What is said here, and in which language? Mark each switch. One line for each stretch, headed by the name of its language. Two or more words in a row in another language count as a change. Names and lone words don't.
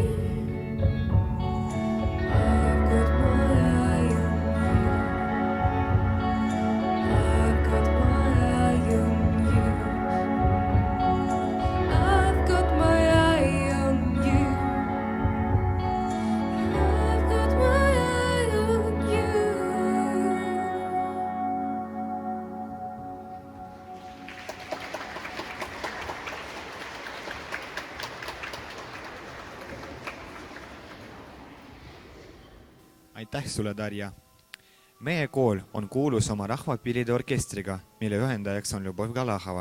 English: I've got my eye on you. I've got my eye on you. I've got my eye on you. I've got my eye on you.
Estonian: aitäh sulle, Darja! Meie kool on kuulus oma rahvapillide orkestriga, mille ühendajaks on Ljubov Galahova.